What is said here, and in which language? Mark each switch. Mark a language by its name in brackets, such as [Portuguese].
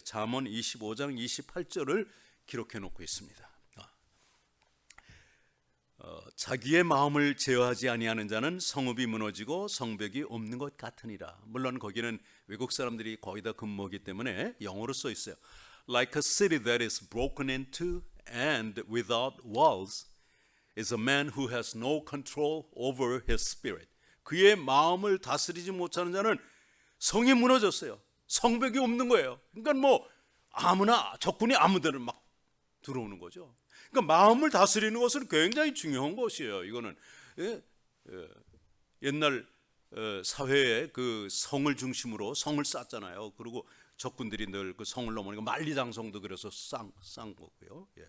[Korean] 잠언 25장 28절을 기록해 놓고 있습니다. 자기의 마음을 제어하지 아니하는 자는 성읍이 무너지고 성벽이 없는 것 같으니라. 물론 거기는 외국 사람들이 거의 다 근무하기 때문에 영어로 써 있어요. [English] Like a city that is broken into and without walls is a man who has no control over his spirit. [Korean] 그의 마음을 다스리지 못하는 자는 성이 무너졌어요. 성벽이 없는 거예요. 그러니까 뭐 아무나 적군이 아무데나 막 들어오는 거죠. 그러니까 마음을 다스리는 것은 굉장히 중요한 것이에요. 이거는 옛날 사회에 그 성을 중심으로 성을 쌓잖아요. 그리고 적군들이 늘 그 성을 넘으니까 만리장성도 그래서 싼 거고요.